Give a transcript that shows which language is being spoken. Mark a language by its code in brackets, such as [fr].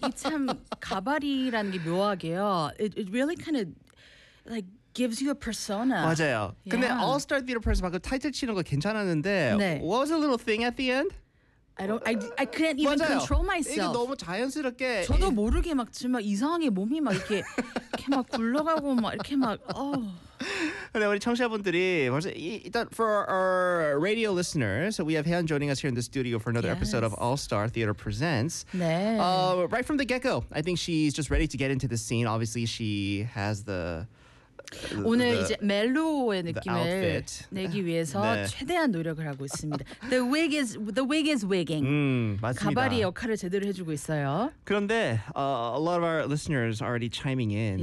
[ko] 이 참 가발이라는 게 묘하게요. [en] It really kind of like gives you a persona. [ko] 맞아요. [en] Yeah. [ko] 근데 All Star Theater Person 막 타이틀 치는 거 괜찮았는데 네. [en] What was the little thing at the end? I can't even [ko] 맞아요. [en] control myself. [ko] 이게 너무 자연스럽게 저도 모르게 막 지금 막 이상하게 몸이 막 이렇게 이렇게 막 굴러가고 막 이렇게 막 근데 우리 청취자분들이 벌써 일단 [en] for our radio listeners, so we have Han joining us here in the studio for another yes. episode of All Star Theater Presents. [ko] 네. [en] Right from the get-go, I think she's just ready to get into the scene. Obviously, she has the [ko] 오늘 the, 이제 멜로의 느낌을 내기 위해서 네. 최대한 노력을 하고 있습니다. [en] The wig is wigging. [ko] 맞습니다. 가발이 역할을 제대로 해주고 있어요. 그런데 [en] a lot of our listeners are already chiming in.